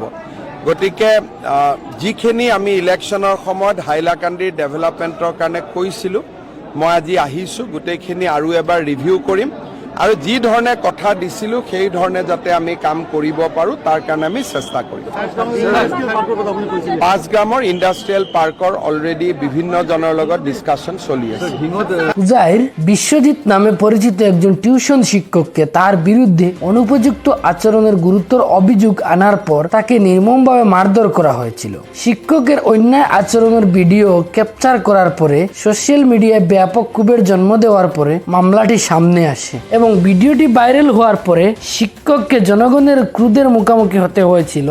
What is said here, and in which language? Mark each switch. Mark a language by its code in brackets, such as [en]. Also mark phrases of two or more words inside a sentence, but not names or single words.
[as] গতিকে যিখিনি আমি ইলেকশ্যনৰ সময়ত হাইলাকান্দিৰ ডেভেলপমেণ্টৰ কাৰণে কৈছিলোঁ, মই আজি আহিছোঁ, গোটেইখিনি আৰু এবাৰ ৰিভিউ কৰিম আৰু যি ধৰণে কথা দিছিলোঁ সেই ধৰণে যাতে আমি কাম কৰিব পাৰোঁ তাৰ কাৰণে আমি চেষ্টা কৰিম। 5 গ্ৰামৰ [en] industrial park already [as] বিভিন্ন জনৰ লগত ডিছকাশ্যন চলি আছে। [bn] জাহির বিশ্বজিৎ নামে পরিচিত একজন টিউশন শিক্ষককে তার বিরুদ্ধে অনুপযুক্ত আচরণের গুরুতর অভিযোগ আনার পর তাকে নির্মমভাবে মারধর করা হয়েছিল। শিক্ষকের অন্যায় আচরণের [en] video capture [bn] করার পরে [en] social media [bn] ব্যাপক ক্ষোভের জন্ম দেওয়ার পরে মামলাটি সামনে আসে এবং ভিডিওটি ভাইরাল হওয়ার পরে শিক্ষককে জনগণের ক্রোধের মুখোমুখি হতে হয়েছিল।